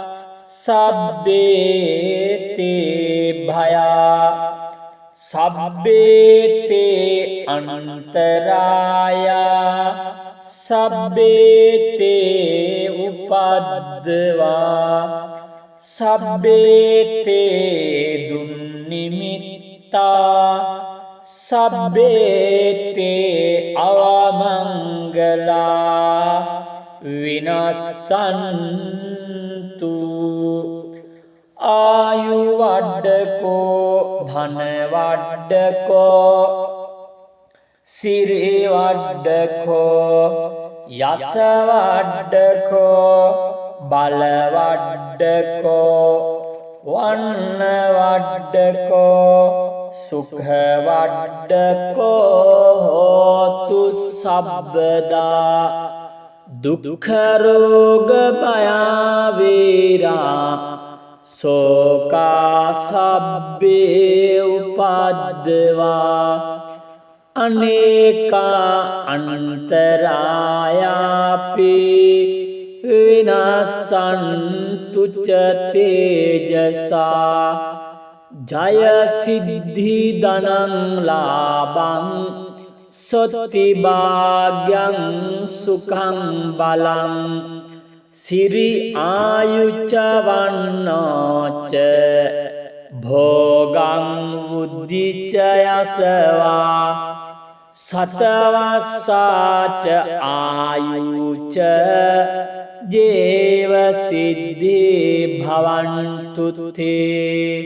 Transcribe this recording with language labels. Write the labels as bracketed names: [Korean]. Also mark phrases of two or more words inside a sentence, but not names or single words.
[Pali] සබ්බේති භයා සබ්බේති අනන්තරායා සබ්බේති උපද්දවා සබ්බේති දුන්නිමිත්තා සබ්බේතේ අවමංගලා විනස්සන්තු ආයු වඩ්ඩකෝ ධන වඩ්ඩකෝ සිරි වඩ්ඩකෝ යස වඩ්ඩකෝ බල වඩ්ඩකෝ වන්න වඩ්ඩකෝ සුඛ වඩ්ඩකෝ හෝතු සබ්බදා දුක්ඛ රෝග භයවේරා සෝකා සබ්බේ උපද්දවා අනේකා අන්තරායාපි විනස්සන්තු ච තේජසා ජය සිද්ධි ධනං ලාභං සොත්ති භාග්‍යං සුඛං බලං සිරි ආයුච්ච වන්නෝච භෝගං බුද්ධිච යසවා සතවස්සාච ආයුච ජේව සිද්ධි භවන්තු තේ